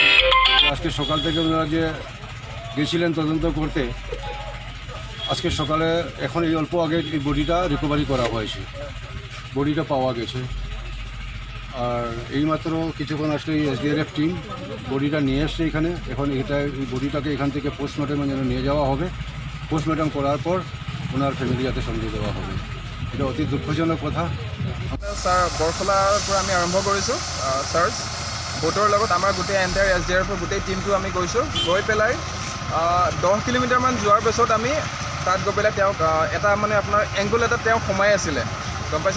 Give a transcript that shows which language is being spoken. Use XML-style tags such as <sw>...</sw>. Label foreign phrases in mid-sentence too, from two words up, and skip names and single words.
<bn>আজকে সকাল থেকে ওনারা যে গেছিলেন তদন্ত করতে, আজকে সকালে এখন এই অল্প আগে এই বডিটা রিকভারি করা হয়েছে, বডিটা পাওয়া গেছে। আর এইমাত্র কিছুক্ষণ আসলে এই এসডিআরএফ টিম বডিটা নিয়ে এসছে এখানে। এখন এই বডিটাকে এখান থেকে পোস্টমর্টমের জন্য নিয়ে যাওয়া হবে। পোস্টমর্টম করার পর ওনার ফ্যামিলি যাতে সঙ্গে দেওয়া হবে। এটা অতি দুঃখজনক কথা।</bn> <as>ছাৰ বৰখলাৰ পৰা আমি আৰম্ভ কৰিছোঁ চাৰ্চ বোটৰ লগত। আমাৰ গোটেই এণ্টায়াৰ এছডিআৰএফৰ গোটেই টিমটো আমি গৈছোঁ। গৈ পেলাই 10 কিলোমিটাৰমান যোৱাৰ পিছত আমি তাত গৈ পেলাই তেওঁক এটা মানে আপোনাৰ এংগুল এটাত তেওঁ সোমাই আছিলে, গম পাইছে।</as>